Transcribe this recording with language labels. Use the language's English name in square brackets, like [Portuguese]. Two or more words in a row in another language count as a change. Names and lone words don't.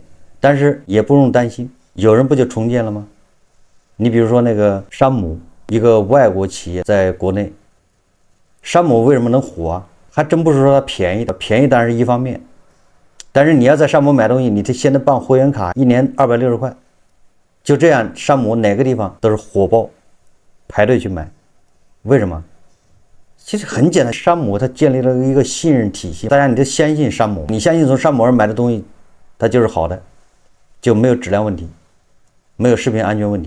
[Chinese] 但是也不用擔心，有人不就重建了嗎？你比如说那个山姆，一个外国企业在国内，山姆为什么能火啊？还真不是说它便宜的，便宜当然是一方面，但是你要在山姆买东西，你得先得办会员卡，1 年260塊，就這樣，山姆哪個地方都是火爆，排隊去買。為什麼？其實很簡單，山姆它建立了一個信任體系，大家你得相信山姆，你相信從山姆上買的東西，它就是好的，就沒有質量問題，沒有食品安全問題。